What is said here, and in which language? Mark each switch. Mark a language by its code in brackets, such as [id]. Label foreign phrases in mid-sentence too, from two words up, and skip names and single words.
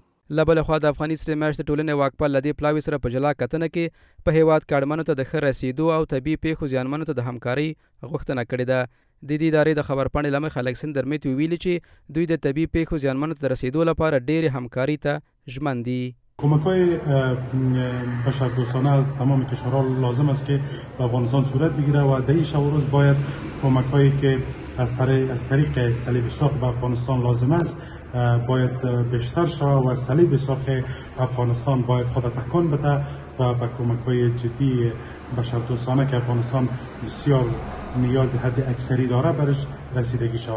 [ps] له بله خوا د افغاني سرې میاشتې ټولنې واکپال له دې پلاوي سره په جلا کتنه کې په هیواد کې اړمنو ته د ښه رسیدو او طبي پیښو زیانمنو ته د همکارۍ غوښتنه کړې ده. د دې ادارې د خبرپاڼې له مخې الکسندر میتیو ویلي چې دوی د طبي پیښو زیانمنو ته د رسیدو لپاره ډېرې همکارۍ ته ژمن دي. [fa] کمک‌های بشردوستانه از تمام کشورها لازم است که به افغانستان صورت بگیره و در این شب و روز باید کمک‌هایی که از طریق صلیب سرخ به افغانستان لازم است باید بیشتر شود و صلیب سرخ افغانستان باید خود تکان بده و به کمک‌های جدی بشردوستانه که افغانستان بسیار نیاز حد اکثری داره برش رسیدگی شود.